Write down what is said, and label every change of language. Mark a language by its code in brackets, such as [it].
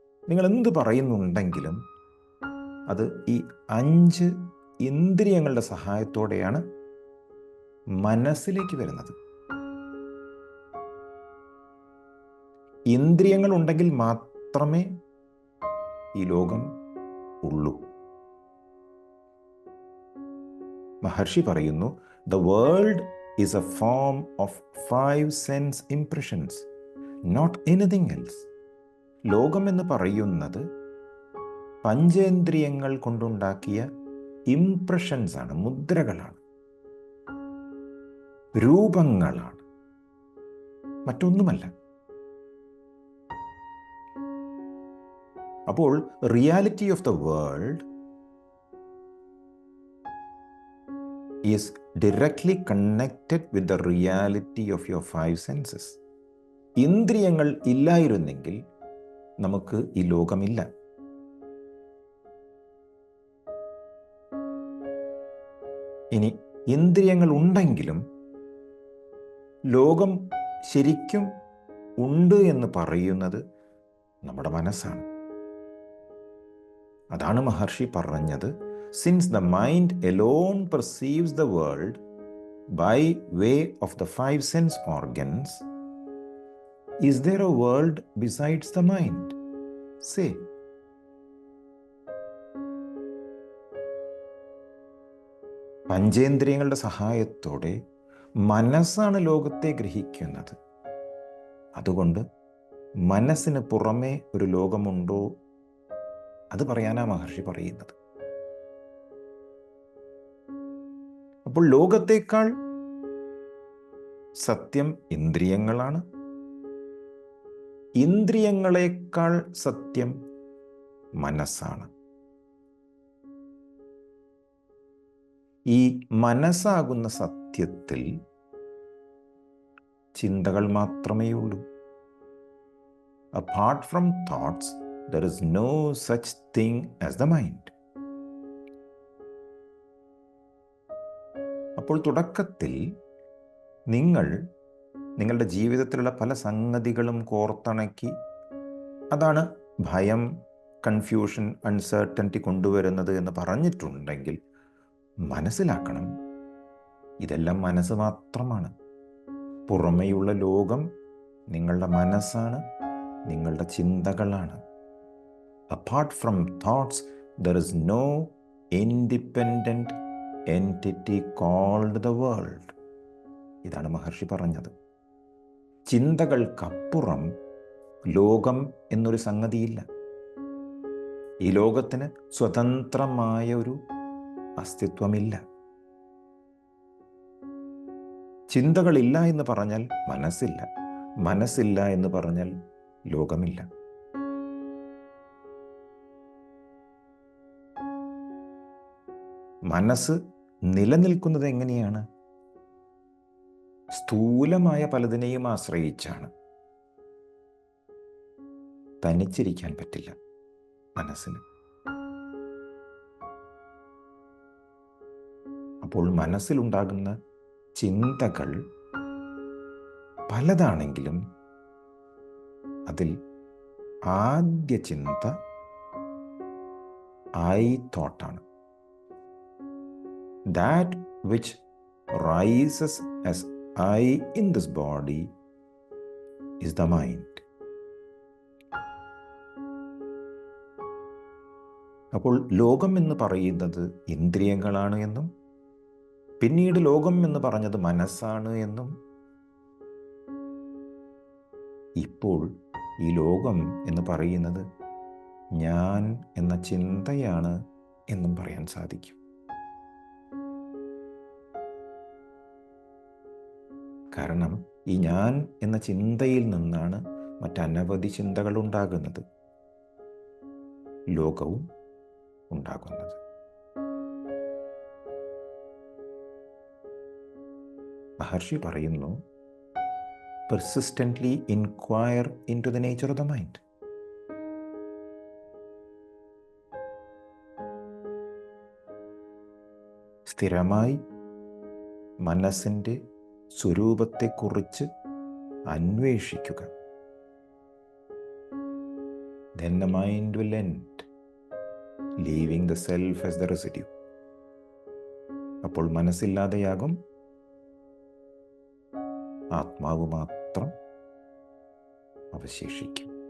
[ml] നിങ്ങൾ എന്ത് പറയുന്നുണ്ടെങ്കിലും അത് ഈ 5 ഇന്ദ്രിയങ്ങളുടെ സഹായത്തോടെയാണ് മനസ്സിലേക്ക് വരുന്നത്. ഇന്ദ്രിയങ്ങൾ ഉണ്ടെങ്കിൽ മാത്രമേ ഈ ലോകം ഉള്ളൂ. മഹർഷി പറയുന്നു, [en] The world is a form of 5 sense impressions, not anything else. [ml] ലോകം എന്ന് പറയുന്നത് പഞ്ചേന്ദ്രിയങ്ങൾ കൊണ്ടുണ്ടാക്കിയ ഇംപ്രഷൻസ് ആണ്, മുദ്രകളാണ്, രൂപങ്ങളാണ്, മറ്റൊന്നുമല്ല. അപ്പോൾ [en] Reality of the world is directly connected with the reality of your 5 senses. [ml] ഇന്ദ്രിയങ്ങൾ ഇല്ലായിരുന്നെങ്കിൽ നമുക്ക് ഈ ലോകമില്ല. ഇനി ഇന്ദ്രിയങ്ങൾ ഉണ്ടെങ്കിലും ലോകം ശരിക്കും ഉണ്ട് എന്ന് പറയുന്നത് നമ്മുടെ മനസ്സാണ്. അതാണ് മഹർഷി പറഞ്ഞത്, [en] Since the mind alone perceives the world by way of the 5 sense organs, is there a world besides the mind? Say. [ml] പഞ്ചേന്ദ്രിയങ്ങളുടെ സഹായത്തോടെ മനസ്സാണ് ലോകത്തെ ഗ്രഹിക്കുന്നത്. അതുകൊണ്ട് മനസ്സിന് പുറമേ ഒരു ലോകമുണ്ടോ, അത് പറയാനാ മഹർഷി പറയുന്നത്. അപ്പോൾ ലോകത്തേക്കാൾ സത്യം ഇന്ദ്രിയങ്ങളാണ്, ഇന്ദ്രിയങ്ങളെക്കാൾ സത്യം മനസ്സാണ്. ഈ മനസ്സാകുന്ന സത്യത്തിൽ ചിന്തകൾ മാത്രമേ ഉള്ളൂ. [en] Apart from thoughts, there is no such thing as the mind. [ml] അപ്പോൾ തുടക്കത്തിൽ നിങ്ങളുടെ ജീവിതത്തിലുള്ള പല സംഗതികളും കോർത്തിണക്കി അതാണ് ഭയം, കൺഫ്യൂഷൻ, അൺസർട്ടനിറ്റി കൊണ്ടുവരുന്നത് എന്ന് പറഞ്ഞിട്ടുണ്ടെങ്കിൽ മനസ്സിലാക്കണം, ഇതെല്ലാം മനസ്സ് മാത്രമാണ്. പുറമെയുള്ള ലോകം നിങ്ങളുടെ മനസ്സാണ്, നിങ്ങളുടെ ചിന്തകളാണ്. [en] Apart from thoughts, there is no independent entity called the world. [ml] ഇതാണ് മഹർഷി പറഞ്ഞത്. ചിന്തകൾക്കപ്പുറം ലോകം എന്നൊരു സംഗതിയില്ല. ഈ ലോകത്തിന് സ്വതന്ത്രമായ ഒരു അസ്തിത്വമില്ല. ചിന്തകളില്ല എന്ന് പറഞ്ഞാൽ മനസ്സില്ല, മനസ്സില്ല എന്ന് പറഞ്ഞാൽ ലോകമില്ല. മനസ്സ് നിലനിൽക്കുന്നത് എങ്ങനെയാണ്? സ്ഥൂലമായ പലതിനെയും ആശ്രയിച്ചാണ്. തനിച്ചിരിക്കാൻ പറ്റില്ല മനസ്സിന്. അപ്പോൾ മനസ്സിലുണ്ടാകുന്ന ചിന്തകൾ പലതാണെങ്കിലും അതിൽ ആദ്യ ചിന്ത I തോട്ടാണ്. [en] That which rises as I in this body is the mind. [ml] അപ്പോൾ ലോകം എന്ന് പറയുന്നത് ഇന്ദ്രിയങ്ങളാണ് എന്നും പിന്നീട് ലോകം എന്ന് പറഞ്ഞത് മനസ്സാണ് എന്നും ഇപ്പോൾ ഈ ലോകം എന്ന് പറയുന്നത് ഞാൻ എന്ന ചിന്തയാണ് എന്നും പറയാൻ സാധിക്കും. കാരണം ഈ ഞാൻ എന്ന ചിന്തയിൽ നിന്നാണ് മറ്റനവധി ചിന്തകൾ ഉണ്ടാകുന്നത്, ലോകവും ഉണ്ടാകുന്നത്. മഹർഷി പറയുന്നു, [en] persistently inquire into the nature of the mind. [ml] സ്ഥിരമായി മനസ്സിൻ്റെ സ്വരൂപത്തെക്കുറിച്ച് അന്വേഷിക്കുക. [en] Then the mind will end, leaving the self as the residue. [ml] അപ്പോൾ മനസ്സില്ലാതെയാകും, ആത്മാവ് മാത്രം അവശേഷിക്കും.